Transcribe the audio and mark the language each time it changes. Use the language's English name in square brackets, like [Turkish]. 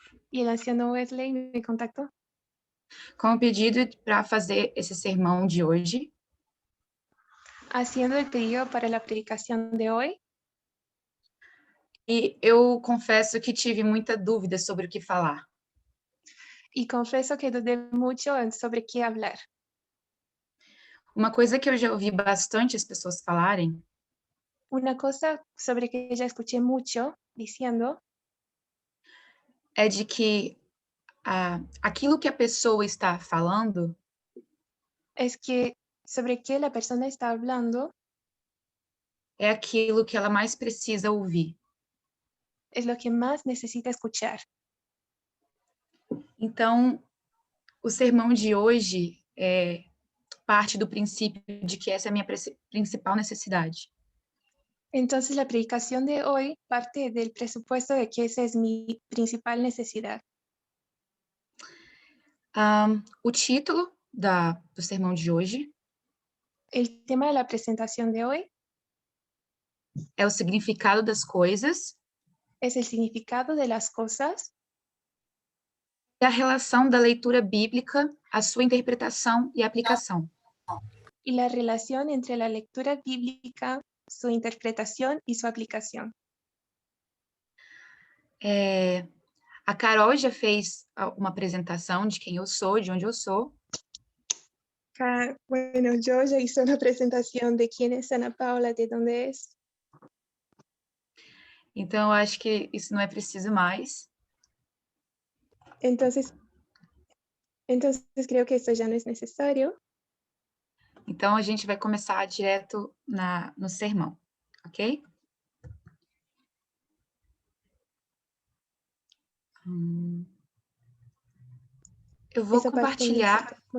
[Spanish] Y el anciano Wesley me contactó. [Portuguese] Com o pedido para fazer esse sermão de hoje. [Spanish] Haciendo el pedido para la predicación de hoy. [Portuguese] E eu confesso que tive muita dúvida sobre o que falar. [Spanish] Y confieso que dudé mucho sobre qué hablar. [Portuguese] Uma coisa que eu já ouvi bastante as pessoas falarem. [Spanish] Una cosa sobre que ya escuché mucho diciendo. [Portuguese] É de que aquilo que a pessoa está falando. [Spanish] Es que sobre qué la persona está hablando. [Portuguese] É aquilo que ela mais precisa ouvir. [Spanish] Es lo que más necesita escuchar. [Portuguese] Então, o sermão de hoje parte do princípio de que essa é a minha principal necessidade. [Spanish] Entonces la predicación de hoy parte del presupuesto de que esa es mi principal necesidad. [Portuguese] O título do sermão de hoje. [Spanish] El tema de la presentación de hoy. [Portuguese] É o significado das coisas. [Spanish] Es el significado de las cosas. [Portuguese] E a relação da leitura bíblica, a sua interpretação e aplicação. [Spanish] Y la relación entre la lectura bíblica, su interpretación y su aplicación. [Portuguese] A Carol já fez uma apresentação de quem eu sou, de onde eu sou. [Spanish] Bueno, yo ya hice una presentación de quién es Ana Paula, de dónde es. [Portuguese] Então, eu acho que isso não é preciso mais. [Spanish] Entonces creo que esto ya no es necesario. [Portuguese] Então, a gente vai começar direto no sermão, ok? Eu vou compartilhar.